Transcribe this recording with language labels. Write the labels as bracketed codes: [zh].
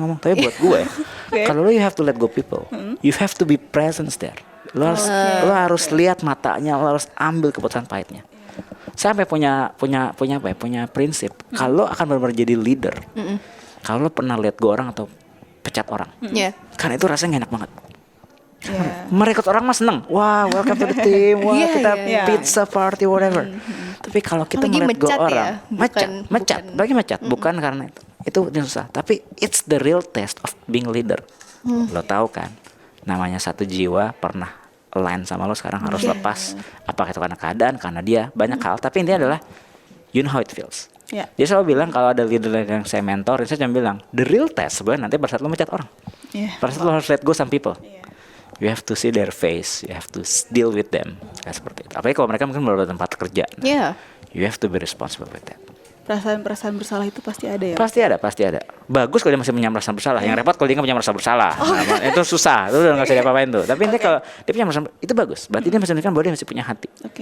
[id] Tapi buat gue, kalau lo [en] you have to let go people, you have to be present there. [id] Lo harus lihat matanya, lo harus ambil keputusan pahitnya. Saya sampai punya prinsip. Kalau akan benar-benar jadi leader, kalau lo pernah let go orang atau pecat orang, karena itu rasanya gak enak banget. Merekrut orang mah seneng. [en] Wah, welcome to the team. Wah, kita pizza party whatever. [id] Tapi kalau kita let go orang, mecat, bukan karena itu susah. [en] Tapi it's the real test of being leader. [id] Lo tahu kan, namanya satu jiwa pernah align sama lo, sekarang harus lepas. Apakah itu karena keadaan, karena dia banyak hal. Tapi intinya adalah [en] you know how it feels. [id] Dia selalu bilang kalau ada leader yang saya mentor, saya cuma bilang [en] the real test [id] sebenarnya nanti pada saat lo mecat orang. Pada saat lo harus [en] let go some people. You have to see their face, you have to deal with them, [id] kayak seperti itu. Apalagi kalau mereka mungkin baru tempat kerja, [en] you have to be responsible with that. [id] Perasaan bersalah itu pasti ada ya? Pasti ada. Bagus kalau dia masih punya merasa bersalah. Yang repot kalau dia nggak punya merasa bersalah. Itu susah, itu udah nggak bisa diapa-apain tuh. Tapi nanti kalau dia punya merasa, itu bagus. Berarti dia masih menunjukkan bahwa dia masih punya hati.